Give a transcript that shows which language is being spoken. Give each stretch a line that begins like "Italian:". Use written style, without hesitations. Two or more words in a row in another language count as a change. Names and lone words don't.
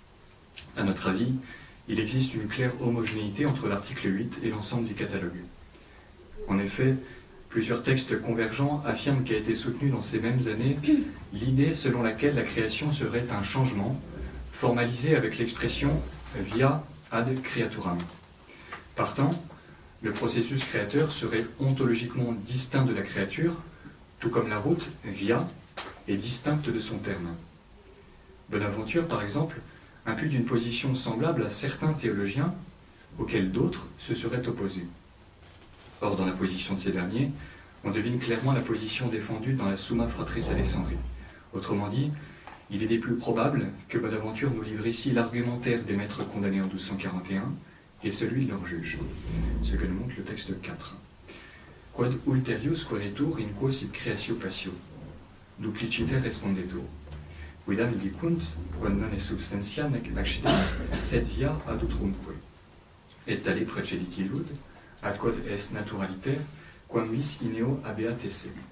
French: À notre avis, il existe une claire homogénéité entre l'article 8 et l'ensemble du catalogue. En effet, plusieurs textes convergents affirment qu'a été soutenue dans ces mêmes années l'idée selon laquelle la création serait un changement, formalisé avec l'expression «
Latin: via ad creaturam ».
French: Partant, le processus créateur serait ontologiquement distinct de la créature, tout comme la route, via, est distincte de son terme. Bonaventure, par exemple, impute une position semblable à certains théologiens, auxquels d'autres se seraient opposés. Or, dans la position de ces derniers, on devine clairement la position défendue dans la Summa Fratris Alexandri. Autrement dit, il est des plus probables que Bonaventure nous livre ici l'argumentaire des maîtres condamnés en 1241 et celui de leur juge, ce que nous montre le texte 4.
Latin: Quod ulterius quaeritur in quo sit creatio passio, dupliciter respondetur. Quidam dicunt, quod non est substantia nec accidens, sed via ad utrumque. Et tale precedit illud, ad quod est naturaliter, quam vis ineo habeat esse.